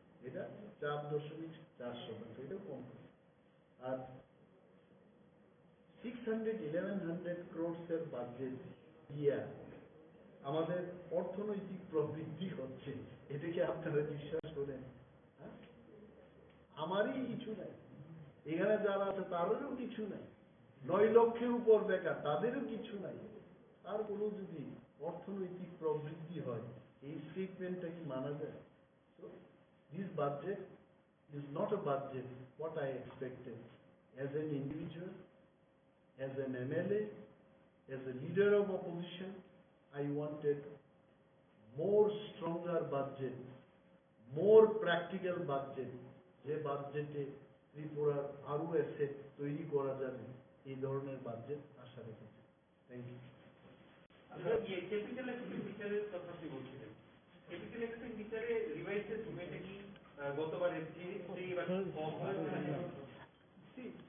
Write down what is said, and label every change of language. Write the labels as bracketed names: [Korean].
[Bangla] এটা 4.4%, এটা কম। আর 1100 crores এর বাজেট দিয়া আমাদের অর্থনৈতিক প্রবৃদ্ধি হচ্ছে, এটাকে আপনারা বিশ্বাস করেন? আমারই কিছু নাই, এখানে যারা আছে তাদেরও কিছু নাই, 9 লক্ষের উপর বেকার, তাদেরও কিছু নাই। তারপরেও যদি অর্থনৈতিক প্রবৃদ্ধি হয়, এই স্টেটমেন্টটা কি মানা যায়? [English] So, this budget is not a budget what I expected as an individual, as an MLA, as a leader of opposition. I wanted more stronger budget, more practical budget, [Bangla] যে বাজেটে ত্রিপুরার আরো অ্যাসেট তৈরি করা যাবে, এই ধরনের বাজেট আশা রেখেছি। [English] Thank you. [Bangla] ক্যাপিটাল এক্সপেন্ডিচারের কথা আপনি বলছিলেন, ক্যাপিটাল এক্সপেন্ডিচারে রিভাইজ এস্টিমেটে কি গতবারের চেয়ে এবার কম হয়েছে?